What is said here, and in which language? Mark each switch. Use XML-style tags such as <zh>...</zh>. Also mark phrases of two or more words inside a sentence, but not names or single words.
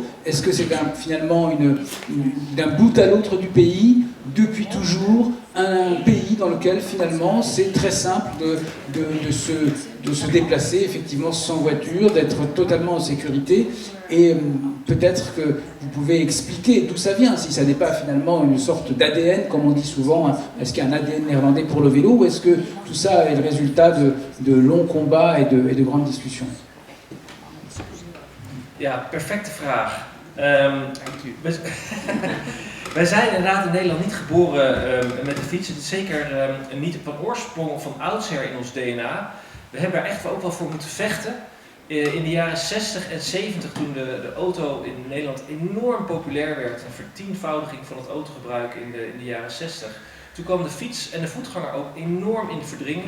<fr>Est-ce que c'est finalement d'un bout à l'autre du pays, depuis toujours, un pays dans lequel finalement c'est très simple de se déplacer effectivement sans voiture, d'être totalement en sécurité? Et peut-être que vous pouvez expliquer d'où ça vient, si ça n'est pas finalement une sorte d'ADN, comme on dit souvent. Est-ce qu'il y a un ADN néerlandais pour le vélo, ou est-ce que tout ça est le résultat de longs combats et de grandes discussions?</fr> <nl>Ja, perfecte vraag. Wij zijn inderdaad in Nederland niet geboren met de fiets. Het is zeker niet van oorsprong van oudsher in ons DNA. We hebben er echt ook wel voor moeten vechten. In de jaren 60 en 70, toen de auto in Nederland enorm populair werd, een vertienvoudiging van het autogebruik in de jaren 60, toen kwam de fiets en de voetganger ook enorm in de verdringing.</nl>